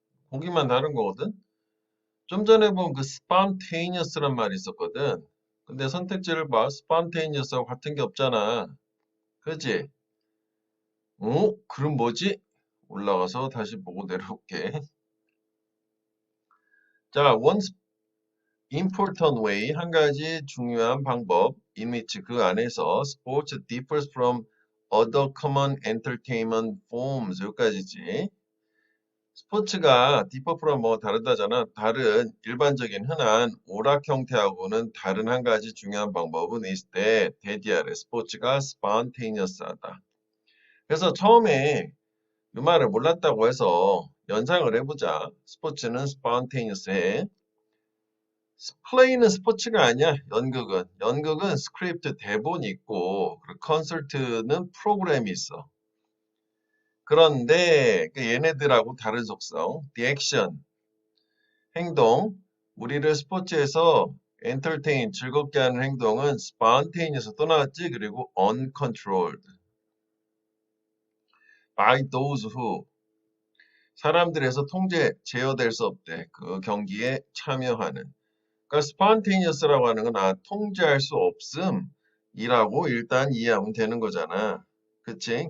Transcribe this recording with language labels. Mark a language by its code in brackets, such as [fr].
[ko] 보기만 다른 거거든? 좀 전에 본 그 spontaneous란 말이 있었거든. 근데 선택지를 봐. spontaneous하고 같은 게 없잖아. 그지? 그럼 뭐지? 올라가서 다시 보고 내려올게. 자, [en] one important way, [ko] 한 가지 중요한 방법, [en] in which [ko] 그 안에서 [en] sports differs from other common entertainment forms, [ko] 여기까지지. 스포츠가 [en] differ from [ko] 뭐 다르다잖아. 다른 일반적인 흔한 오락 형태하고는 다른 한 가지 중요한 방법은 있을 때 대디아래 스포츠가 spontaneous하다. 그래서 처음에 이 말을 몰랐다고 해서 연상을 해보자. 스포츠는 spontaneous해. 플레이는 스포츠가 아니야. 연극은. 연극은 스크립트 대본이 있고 그리고 콘서트는 프로그램이 있어. 그런데 그 얘네들하고 다른 속성. [en] The action, [ko] 행동. 우리를 스포츠에서 entertain, 즐겁게 하는 행동은 spontaneous 또 나왔지. 그리고 [en] uncontrolled by those who, [ko] 사람들에서 제어될 수 없대. 그 경기에 참여하는. 그러니까 spontaneous라고 하는 건 통제할 수 없음이라고 일단 이해하면 되는 거잖아. 그치?